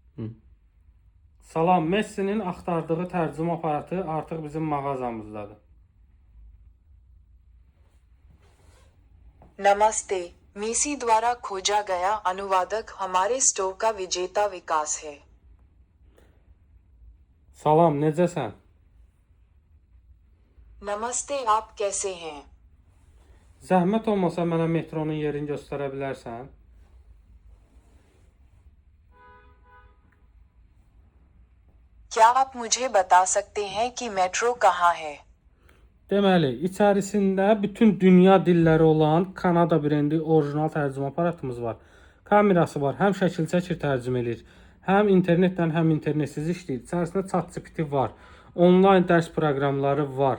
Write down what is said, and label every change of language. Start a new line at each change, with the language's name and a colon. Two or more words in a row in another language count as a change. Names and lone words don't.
Azerbaijani: Hı. Salam, Messi'nin axtardığı tərcümə aparatı artıq bizim mağazamızdadır.
Hindi: नमस्ते, मेसी द्वारा खोजा गया अनुवादक हमारे स्टोर का विजेता विकास है।
Azerbaijani: Salam, necəsən?
Hindi: नमस्ते, आप कैसे हैं?
Azerbaijani: Zəhmət olmasa mənə metronun yerini göstərə bilərsən?
Hindi: क्या आप मुझे बता सकते हैं कि मेट्रो कहाँ है?
Azerbaijani: Deməli, içərisində bütün dünya dilləri olan Kanada brendi orijinal tərcümə aparatımız var. Kamerası var, həm şəkil çəkir, tərcümə edir. Həm internetlə, həm internetsiz işləyir. İçərisində ChatGPT var. Onlayn dərs proqramları var.